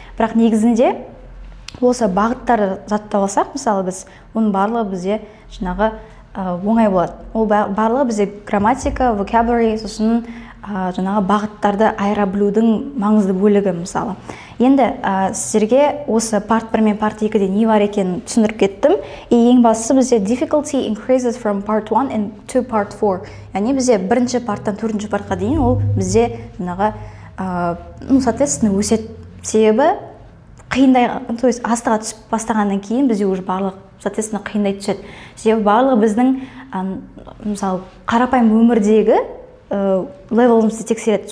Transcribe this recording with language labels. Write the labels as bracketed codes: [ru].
[kk] Бірақ негізінде осы бағыттарды жаттап алсақ, мысалы біз, оның барлығы бізде жаңағы оңай болады. Ол барлығы бізде грамматика, vocabulary, сосын жаңағы бағыттарды айыра білудің маңызды бөлігі мысалы. Енді сіздерге осы парт 1 мен парт 2-де не бар екенін түсіндіріп кеттім. Ең бастысы бізде [en] difficulty increases from part 1 and to part 4. [kk] Яғни бізде бірінші парттан 4-ші партқа дейін ол бізде жаңағы соответственно өседі. Себебі қиындай, [ru] то есть [kk] астыға түсіп бастағаннан кейін бізде уже барлық соответственно қиындай түседі. Себебі барлығы біздің мысалы қарапайым өмірдегі левелімізді тексереді.